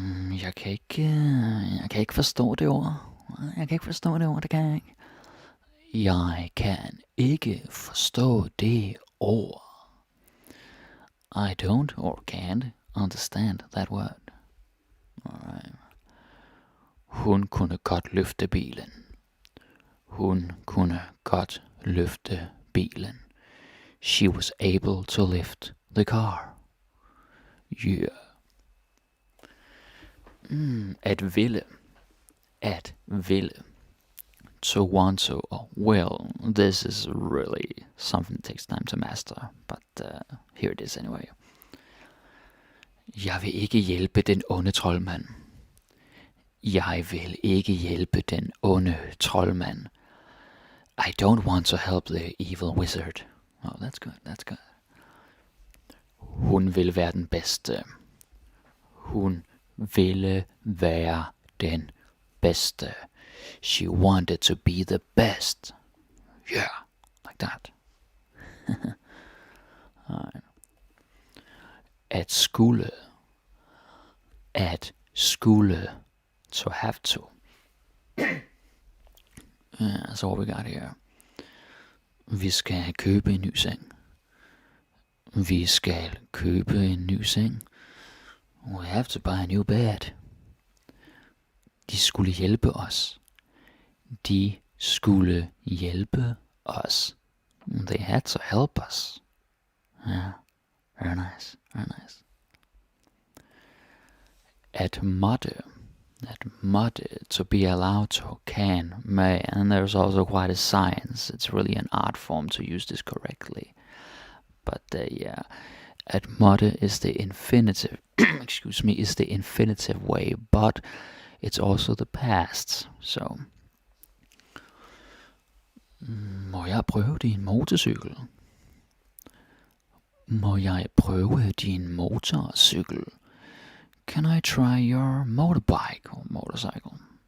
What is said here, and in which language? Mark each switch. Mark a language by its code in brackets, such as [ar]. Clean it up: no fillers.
[da] Jeg kan ikke forstå det ord. Det kan jeg ikke. Jeg kan ikke forstå det ord. [en] I don't or can't understand that word. Alright. [da] Hun kunne godt løfte bilen. Hun kunne godt løfte bilen. [en] She was able to lift the car. Yeah. [da] At ville. At ville. [en] To want to. Oh, well, this is really something that takes time to master. But here it is anyway. [da] Jeg vil ikke hjælpe den onde troldmand. Jeg vil ikke hjælpe den onde troldmand. [en] I don't want to help the evil wizard. Oh, that's good, that's good. [da] Hun vil være den bedste. Hun ville være den bedste. [en] She wanted to be the best. Yeah, like that. [da] Alright. At skulle. At skulle. [en] To have to. That's all we got here. [da] Vi skal købe en ny seng. Vi skal købe en ny seng. [en] We have to buy a new bed. [da] De skulle hjælpe os. De skulle hjælpe os. [en] They had to help us. Yeah, very nice, very nice. [da] At måtte. At måtte, [en] to be allowed to, can, may, and there's also quite a science. It's really an art form to use this correctly. But yeah, at måtte is the infinitive, excuse me, is the infinitive way, but it's also the past. [da] So, må jeg prøve din motorcykel? Må jeg prøve din motorcykel? [en] Can I try your motorbike or motorcycle?